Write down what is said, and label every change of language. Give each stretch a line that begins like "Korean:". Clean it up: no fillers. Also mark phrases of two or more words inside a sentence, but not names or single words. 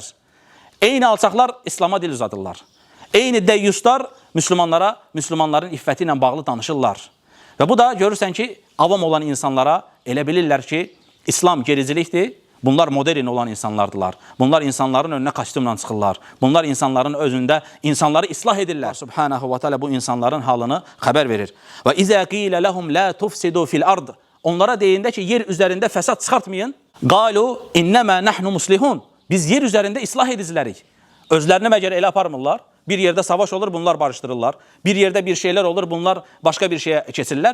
Azerbaijani: Eyni alçaqlar İslam'a dil uzadırlar. Eyni dəyyuslar Müslümanların iffəti ilə bağlı danışırlar. Və bu da görürsən ki, avam olan insanlara elə bilirlər ki, İslam gericilikdir. Bunlar modern olan insanlardılar. Bunlar insanların önünə kostyumla çıxırlar. Bunlar insanların özündə insanları islah edirlər.
Arabic: سبحانه وتعالى
Azerbaijani: bu insanların halını xəbər verir.
Arabic: وإذا قيل لهم لا تفسدوا في الأرض.
Azerbaijani: Onlara deyində ki, yer üzərində fəsad çıxartmayın.
Arabic: قالوا إنما نحن مصلحون.
Azerbaijani: Biz yer üzərində islah edicilərik. Özlərini məgər elə aparmırlar. Bir yerdə savaş olur, bunlar barışdırırlar. Bir yerdə bir şeylər olur, bunlar başqa bir şeyə keçirlər.